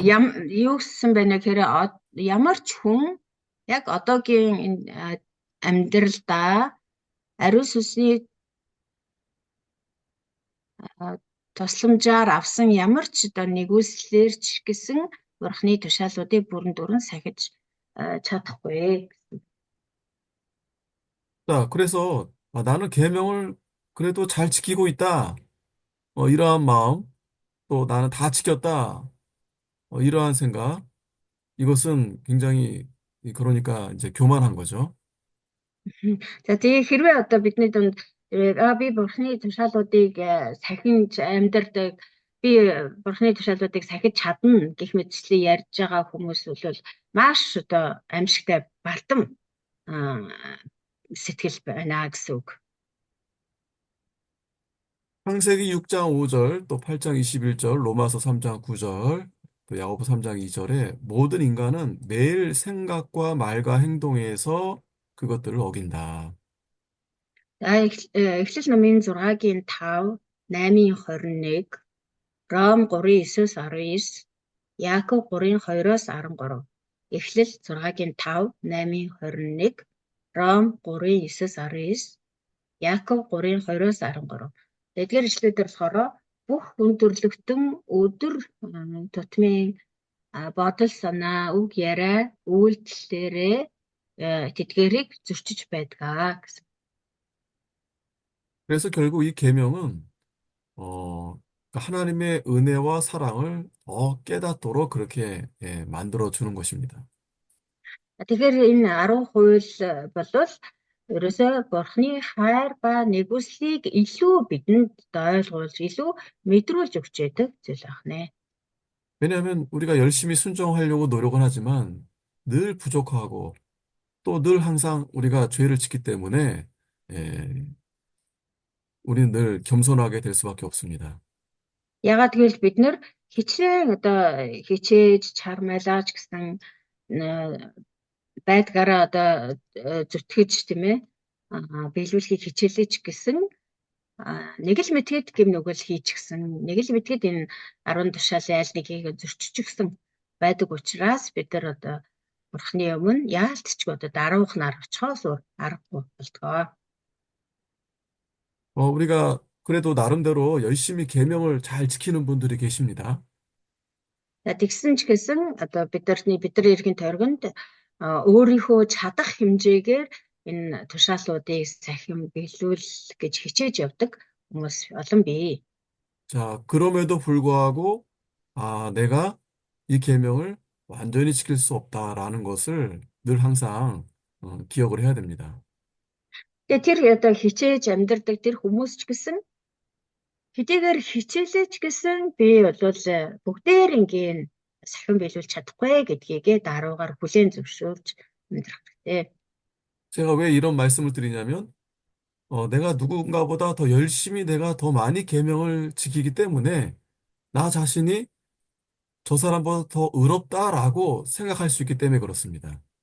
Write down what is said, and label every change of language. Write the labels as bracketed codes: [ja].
[mn] юу гэсэн байна гэхээр ямар ч хүн яг одоогийн энэ амьдралдаа ариун сүнсний тусламжаар авсан ямар ч одоо нэгүслэр ч гэсэн бурхны тушаалуудыг бүрэн дүүрэн сахиж чадахгүй. [ko] 자, 그래서 나는 계명을 그래도 잘 지키고 있다. 이러한 마음, 또 나는 다 지켰다. 이러한 생각, 이것은 굉장히 그러니까 이제 교만한 거죠. [mn] За тэгээ хэрвээ одоо бидний дунд би бурхны тушаалуудыг сахиж амьдрдаг, би бурхны тушаалуудыг сахиж чадна гэх мэтчлэн ярьж байгаа хүмүүс бол маш одоо аимшигтай бардам сэтгэл байна гэсэн үг. [ko] 창세기 6장 5절, 또 8장 21절, 로마서 3장 9절, 또 야고보 3장 2절에 모든 인간은 매일 생각과 말과 행동에서 그것들을 어긴다. [mn] Эхлэл номын 6-гийн 5, 8-ийн 21, Ром 3:9-19, Яаков 3:2-оос 13. Эхлэл 6-гийн 5, 8-ийн 21, Ром 3:9-19, Яаков 3:2-оос 13. Эдгээр ишлүүдээр болохоор бүх өндөрлөгтөн өдөр тутмын бодол санаа, үг яриа, үйлдэлээрээ тэдгээрийг зөрчиж байдгаа гэсэн. [ko] 그래서 결국 이 계명은 하나님의 은혜와 사랑을 더 깨닫도록 그렇게 만들어 주는 것입니다. [mn] Тэгэхээр энэ 10 хууль болвол ерөөсөө бурхны хайр ба нэгүслийг илүү бидэнд ойлгуулж, илүү мэдрүүлж өгч байдаг зүйл байна. [ko] 왜냐하면 우리가 열심히 순종하려고 노력은 하지만 늘 부족하고 또 늘 항상 우리가 죄를 짓기 때문에 우리는 늘 겸손하게 될 수밖에 없습니다. [mn] Ягаад гэвэл бид нэр хичнээн одоо хичээж чармайлаач гэсэн байдгаараа одоо зүтгэж тийм ээ биелүүлэхийг хичээлээч гэсэн нэг л мэтгэд гэм нүгэл хийчихсэн нэг л мэтгэд энэ 10 тушаалын аль нэгийг зөрчиж өгсөн байдаг учраас бид нар одоо бурхны өмнө яалтчгүй одоо даруух нар очихоос аргагүй болтгоо. [ko] 우리가 그래도 나름대로 열심히 계명을 잘 지키는 분들이 계십니다. [mn] Тэгсэн ч гэсэн одоо бидний эргэн тойргонд өөрийнхөө чадах хэмжээгээр энэ тушаалуудыг сахин биелүүл гэж хичээж явдаг хүмүүс олон бий. [ko] 자, 그럼에도 불구하고 내가 이 계명을 완전히 지킬 수 없다라는 것을 늘 항상 기억을 해야 됩니다. [mn] Тэгээ тэр одоо хичээж амьдардаг тэр хүмүүс ч гэсэн хэдийгээр хичээлээ ч гэсэн би бол бүгдээрингийн сахин биелүүлж чадахгүй гэдгийг даруугаар бүлээн зөвшөөрж амьдрах хэрэгтэй. [ko] 제가 왜 이런 말씀을 드리냐면, 내가 누군가보다 더 열심히 내가 더 많이 계명을 지키기 때문에 나 자신이 저 사람보다 더 의롭다라고 생각할 수 있기 때문에 그렇습니다.